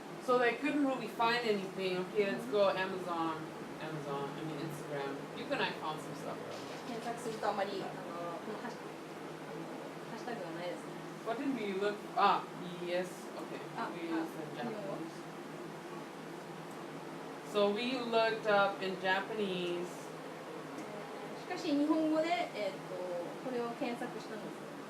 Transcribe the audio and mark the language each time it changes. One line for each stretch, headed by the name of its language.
English: So they couldn't really find anything. Okay, let's go Amazon, Instagram. You can found some stuff.
Japanese: 検索するとあまりこのハッシュタグがないですね。
English: What did we look? Yes. Okay. We used in Japanese. So we looked up in Japanese.
Japanese: しかし日本語で、これを検索したんです。